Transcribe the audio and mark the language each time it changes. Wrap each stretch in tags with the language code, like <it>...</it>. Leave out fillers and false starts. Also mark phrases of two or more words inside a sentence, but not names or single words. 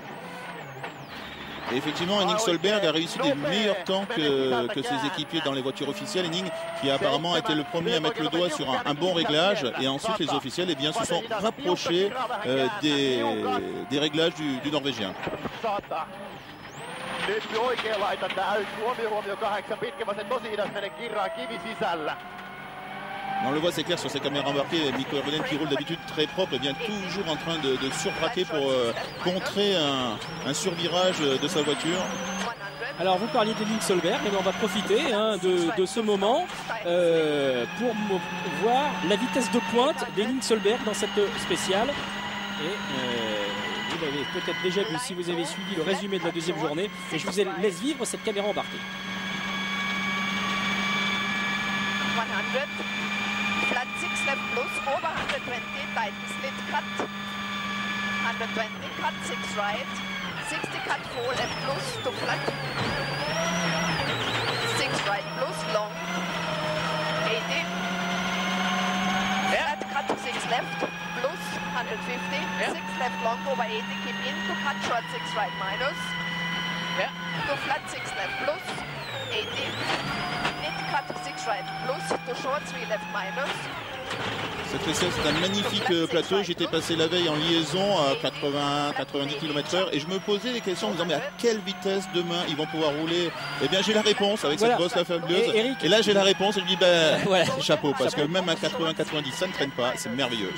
<fr>Et effectivement, Henning Solberg a réussi des meilleurs temps que ses équipiers dans les voitures officielles. Henning qui a apparemment été le premier à mettre le doigt sur un bon réglage, et ensuite les officiels se sont rapprochés des réglages du Norvégien.</fr> <fi>Nyt oikein laitan tähän. Huomio 8 pitkä vasen tosi hidas mene kirraa kivi sisällä.</fi> <fr>On le voit, c'est clair sur ces caméras embarquées, Mikko Hirvonen qui roule d'habitude très propre, bien toujours en train de surbraquer pour contrer un survirage de sa voiture. Alors vous parliez d'Elin Solberg, et on va profiter de ce moment pour voir la vitesse de pointe d'Elin Solberg dans cette spéciale. Et vous l'avez peut-être déjà vu si vous avez suivi le résumé de la deuxième journée. Et je vous laisse vivre cette caméra embarquée.</fr> <en>100, flat 6 left plus, over 120, tighten split cut. 120, cut 6 right. 60 cut 4 left plus to flat. 6 right plus, long. 80. Flat cut 6 left plus, 150. 6 left long over 80, keep in to cut short 6 right minus. To flat 6 left plus, 80. Mid cut 6 right plus, to short 3 left minus.</en> <fr>Cette spéciale, c'est un magnifique plateau. J'étais passé la veille en liaison à 80-90 km/h et je me posais des questions en me disant mais à quelle vitesse demain ils vont pouvoir rouler. Eh bien j'ai la réponse avec cette bosse la fabuleuse. Et là j'ai la réponse et je me dis ben chapeau parce que même à 80-90 ça ne traîne pas, c'est merveilleux.</fr>